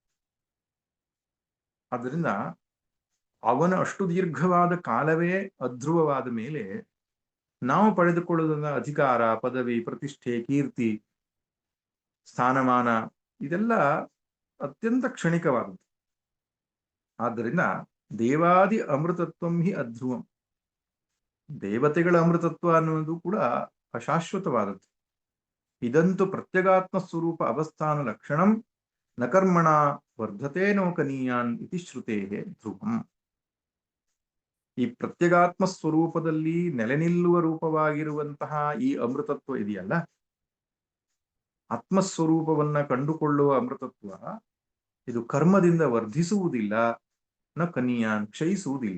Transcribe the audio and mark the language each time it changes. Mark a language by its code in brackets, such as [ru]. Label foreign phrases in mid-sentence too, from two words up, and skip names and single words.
[kn] ಆದ್ದರಿಂದ ಅವನ ಅಷ್ಟು ದೀರ್ಘವಾದ ಕಾಲವೇ ಅಧ್ರುವವಾದ ಮೇಲೆ ನಾವು ಪಡೆದುಕೊಳ್ಳುವುದನ್ನ ಅಧಿಕಾರ, ಪದವಿ, ಪ್ರತಿಷ್ಠೆ, ಕೀರ್ತಿ, ಸ್ಥಾನಮಾನ ಇದೆಲ್ಲ ಅತ್ಯಂತ ಕ್ಷಣಿಕವಾದದ್ದು. [sa] ಆದ್ದರಿಂದ ದೇವಾದಿ ಅಮೃತತ್ವಂ ಹಿ ಅಧ್ರುವಂ. [kn] ದೇವತೆಗಳ ಅಮೃತತ್ವ ಅನ್ನುವುದು ಕೂಡ ಅಶಾಶ್ವತವಾದದ್ದು. [sa] ಇದಂತೂ ಪ್ರತ್ಯಗಾತ್ಮ ಸ್ವರೂಪ ಅವಸ್ಥಾನ ಲಕ್ಷಣಂ ನ ಕರ್ಮಣ ವರ್ಧತೆ ನೋಕನೀಯಾನ್ ಇತಿ ಶ್ರುತೇ ಧ್ರುವಂ. [kn] ಈ ಪ್ರತ್ಯಗಾತ್ಮ ಸ್ವರೂಪದಲ್ಲಿ ನೆಲೆ ನಿಲ್ಲುವ ರೂಪವಾಗಿರುವಂತಹ ಈ ಅಮೃತತ್ವ ಇದೆಯಲ್ಲ, ಆತ್ಮಸ್ವರೂಪವನ್ನ ಕಂಡುಕೊಳ್ಳುವ ಅಮೃತತ್ವ, ಇದು ಕರ್ಮದಿಂದ ವರ್ಧಿಸುವುದಿಲ್ಲ, [sa] ನ ಕನಿಯಾನ್ [kn] ಕ್ಷಯಿಸುವುದಿಲ್ಲ.